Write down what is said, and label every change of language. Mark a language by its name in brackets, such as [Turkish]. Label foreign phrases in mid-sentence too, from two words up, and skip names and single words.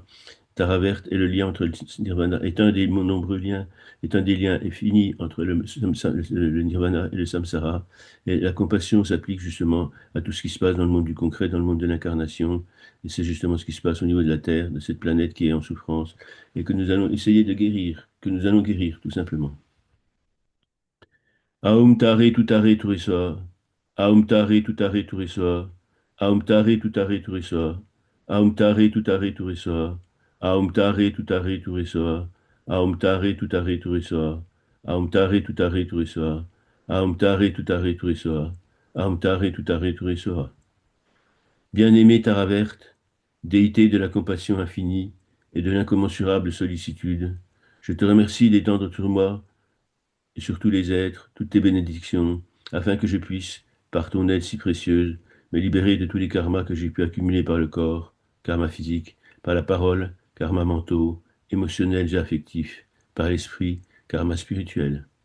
[French] Tara verte est le lien entre le nirvana, est un des nombreux liens, est un des liens infinis entre le nirvana et le samsara. Et la compassion s'applique justement à tout ce qui se passe dans le monde du concret, dans le monde de l'incarnation. Et c'est justement ce qui se passe au niveau de la Terre, de cette planète qui est en souffrance, et que nous allons essayer de guérir, que nous allons guérir, tout simplement. [Sanskrit] ॐ तारे तुत्तारे तुरे स्वाहा. ॐ तारे तुत्तारे तुरे स्वाहा। ॐ तारे तुत्तारे तुरे स्वाहा. ॐ तारे तुत्तारे तुरे स्वाहा। ॐ तारे तुत्तारे तुरे स्वाहा. ॐ तारे तुत्तारे तुरे स्वाहा। ॐ तारे तुत्तारे तुरे स्वाहा. ॐ तारे तुत्तारे तुरे स्वाहा। ॐ तारे तुत्तारे तुरे स्वाहा. [French] Bien-aimé Taraverte, déité de la compassion infinie et de l'incommensurable sollicitude, je te remercie d'étendre sur moi et sur tous les êtres, toutes tes bénédictions, afin que je puisse, par ton aide si précieuse, me libérer de tous les karmas que j'ai pu accumuler par le corps, karma physique, par la parole, karma mentaux, émotionnels et affectifs, par l'esprit, karma spirituel,